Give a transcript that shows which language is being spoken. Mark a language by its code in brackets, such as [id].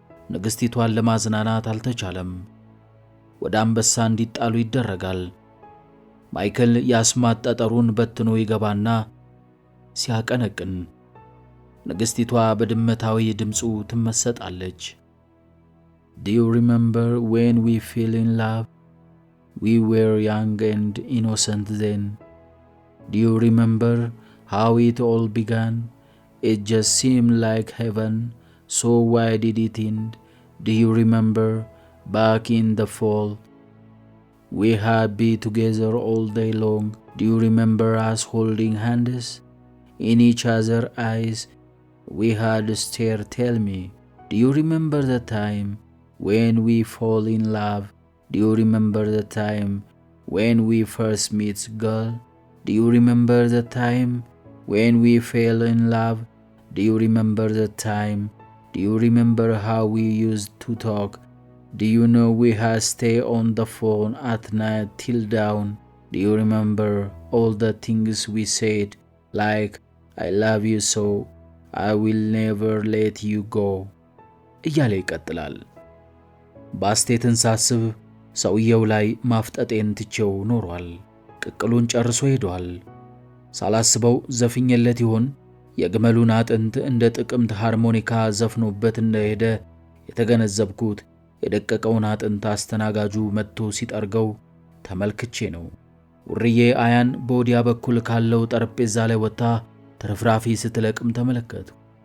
[am] ንግሥቲቷን ለማዝናናት አልተቻለም። ወደ አንበሳ እንዲጣሉ ይደረጋል። ማይክል የአስማት ጠጠሩን በትኖ ይገባና ሲያቀነቅን ንግሥቲቷ በድመታዊ ድምፁ ትመሰጣለች። [en] Do you remember when we fell in love? We were young and innocent then. Do you remember how it all began? It just seemed like heaven, so why did it end? Do you remember back in the fall? We had been together all day long. Do you remember us holding hands? In each other's eyes we had stared. Tell me, do you remember the time when we fall in love? Do you remember the time when we first meet, girl? Do you remember the time when we fell in love? Do you remember the time? Do you remember how we used to talk? Do you know we had stay on the phone at night till dawn? Do you remember all the things we said, like I love you so, I will never let you go? [am] እያለ ይቀጥላል። ባስቴትን ሳስብ ሰውየው ላይ ማፍጠጤን ትቼው ኖሯል። ቅቅሉን ጨርሶ ሄዷል። ሳላስበው ዘፍኜለት ይሆን? የግመሉን አጥንት እንደ ጥቅምት ሃርሞኒካ ዘፍኖበት እንደሄደ የተገነዘብኩት የደቀቀውን አጥንት አስተናጋጁ መጥቶ ሲጠርገው ተመልክቼ ነው። ውርዬ አያን በወዲያ በኩል ካለው ጠረጴዛ ላይ ወጥታ ትርፍራፊ ስትለቅም ተመለከትኩ።